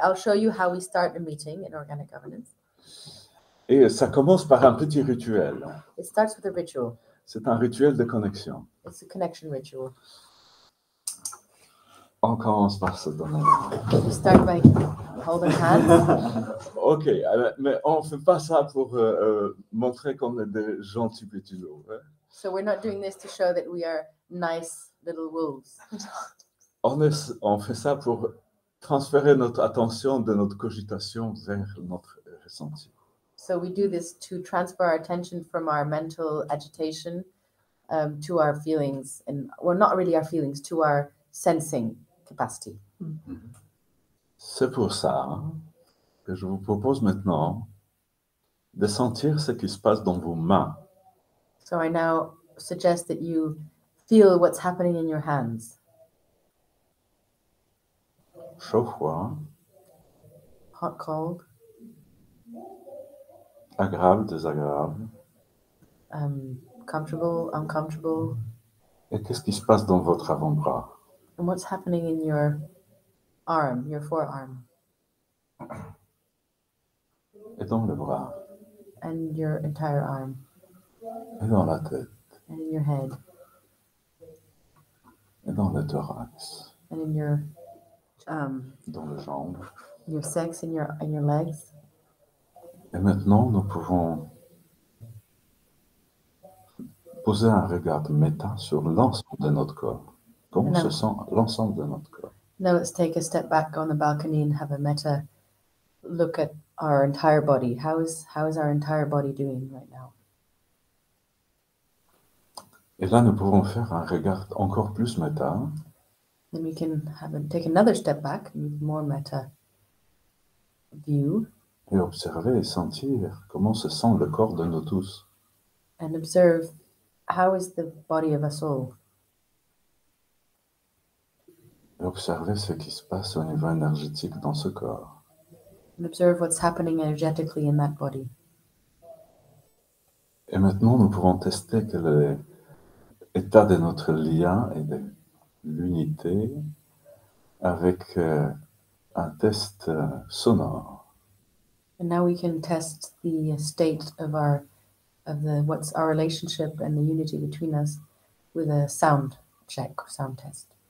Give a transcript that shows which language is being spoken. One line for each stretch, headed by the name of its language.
English: I'll show you how we start a meeting in organic governance.
French: Et ça commence par un petit rituel.
English: It starts with a ritual.
French: C'est un rituel de connexion.
English: It's a connection ritual.
French: On commence par se donner.
English: We start by holding hands.
French: Ok, mais on ne fait pas ça pour montrer qu'on est des gentils petits loups. Hein?
English: So we're not doing this to show that we are nice little wolves.
French: On fait ça pour transférer notre attention de notre cogitation vers notre ressenti.
English: So we do this to transfer our attention from our mental agitation to our feelings, and well, not really our feelings, to our sensing capacity.
French: C'est pour ça que je vous propose maintenant de sentir ce qui se passe dans vos mains.
English: So I now suggest that you feel what's happening in your hands.
French: Chaud, froid,
English: Hot, cold,
French: agréable, désagréable.
English: Comfortable, uncomfortable.
French: Et qu'est-ce qui se passe dans votre avant-bras?
English: And what's happening in your arm, your forearm,
French: Et dans le bras?
English: and your entire arm,
French: Et dans la tête?
English: and in your head,
French: Et dans le thorax?
English: and in your
French: Dans les jambes?
English: your sex, in your legs.
French: Et maintenant, nous pouvons poser un regard de méta sur l'ensemble de notre corps. Comment se sent l'ensemble de notre corps?
English: Now let's take a step back on the balcony and have a meta look at our entire body. How is our entire body doing right now?
French: Et là, nous pouvons faire un regard encore plus méta.
English: Then we can take another step back, more meta view,
French: Et observer et sentir comment se sent le corps de nous tous.
English: and observe how is the body of us all.
French: Et observer ce qui se passe au niveau énergétique dans ce corps.
English: And observe what's happening energetically in that body.
French: Et maintenant, nous pouvons tester quel est l'état de notre lien et de l'unité avec un test sonore.
English: And now we can test the state of what's our relationship and the unity between us with a sound check, sound test.